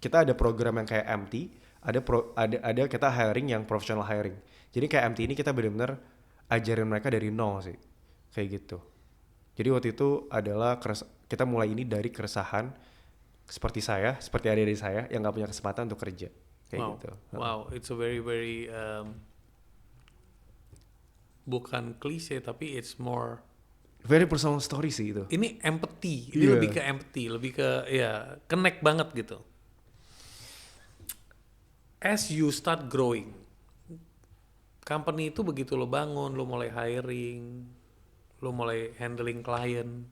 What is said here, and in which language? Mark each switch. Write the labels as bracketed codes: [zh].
[id] Kita ada program yang kayak MT, ada kita hiring yang professional hiring. Jadi kayak MT ini kita benar-benar ajarin mereka dari nol sih. Kayak gitu. Jadi waktu itu adalah kita mulai ini dari keresahan seperti adik-adik saya yang nggak punya kesempatan untuk kerja. Kayak gitu. [en] Wow, it's a very [id] bukan klise tapi [en] it's more very personal story [id] sih itu. ini empathy. Ini lebih ke empathy, lebih ke connect banget gitu. [en] As you start growing, [id] company itu begitu lo bangun, lo mulai hiring, lo mulai handling klien.